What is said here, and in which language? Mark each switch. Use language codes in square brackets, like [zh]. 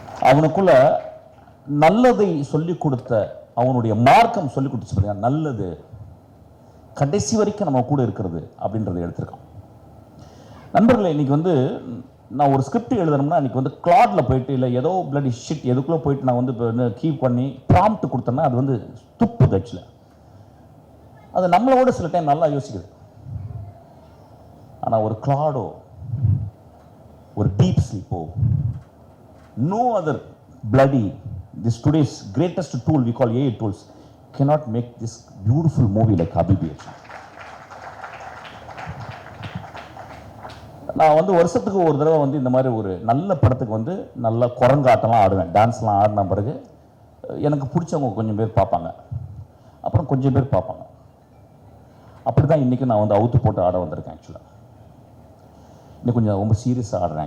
[ta] அவனுக்குள்ள நல்லதை சொல்லிக் கொடுத்த அவனுடைய மார்க்கம் சொல்லிக் கொடுத்து சொல்லுங்க, நல்லது கடைசி வரைக்கும் நம்ம கூட இருக்கிறது அப்படின்றத எடுத்திருக்கான். நண்பர்களே, இன்னைக்கு வந்து நான் ஒரு ஸ்கிரிப்ட் எழுதணும்னா இன்னைக்கு வந்து கிளாட்ல போயிட்டு இல்லை ஏதோ [en] bloody shit [ta] எதுக்குள்ளே போயிட்டு நான் வந்து கீப் பண்ணி ப்ராம்ப்ட் கொடுத்தேன்னா அது வந்து துப்புது. ஆக்சுவலாக அது நம்மளோட சில டைம் நல்லா யோசிக்குது. ஆனால் ஒரு கிளாடோ, ஒரு deep ஸ்லீப்போ, [en] no other bloody this today's greatest tool we call AI tools cannot make this beautiful movie like Habibi. [ta] நான் வந்து வருஷத்துக்கு ஒரு தடவை வந்து இந்த மாதிரி ஒரு நல்ல படத்துக்கு வந்து நல்ல குரங்காட்டம்லாம் ஆடுவேன். டான்ஸ்லாம் ஆடின பிறகு எனக்கு பிடிச்சவங்க கொஞ்சம் பேர் பார்ப்பாங்க, அப்புறம் கொஞ்சம் பேர் பார்ப்பாங்க. அப்படி தான் இன்றைக்கி நான் வந்து அவுத்து போட்டு ஆட வந்திருக்கேன். ஆக்சுவலாக இன்னும் கொஞ்சம் ரொம்ப சீரியஸாக ஆடுறேன்.